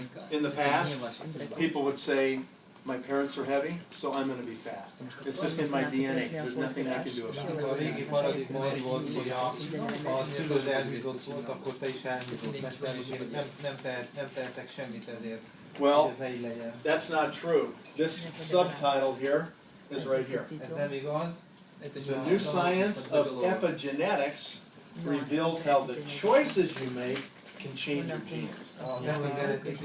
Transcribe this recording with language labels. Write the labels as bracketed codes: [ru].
[en] In the past, people would say, my parents are heavy, so I'm going to be fat. It's just in my DNA. There's nothing I can do about it. [hu] A régi paradigma az volt, hogy a szülőd elhízott volt, akkor te is elhízott leszel, és én nem tehetek semmit ezért. [en] Well, that's not true. This subtitle here is right here. The new science of epigenetics reveals how the choices you make can change your genes.